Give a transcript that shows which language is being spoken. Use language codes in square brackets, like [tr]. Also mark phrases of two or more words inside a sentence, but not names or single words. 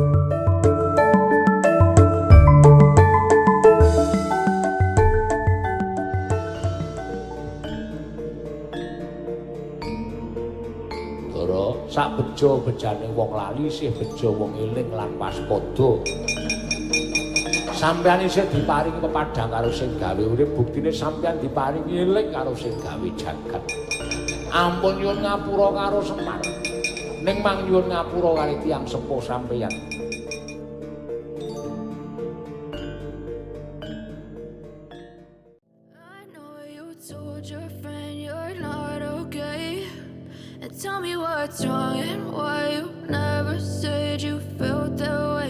[jv] Sak bejo-bejane wong lali sih bejo wong eling lan waspada. Sampeyan isih diparingi pepadhang karo sing gawe urip, buktine sampeyan diparingi eling karo sing gawe jagat. Ampun nyuwun ngapura karo Semar. Ning mang nyuwun ngapura karo tiyang sepuh sampeyan. [en] Tell me what's wrong and why you never said you felt that way.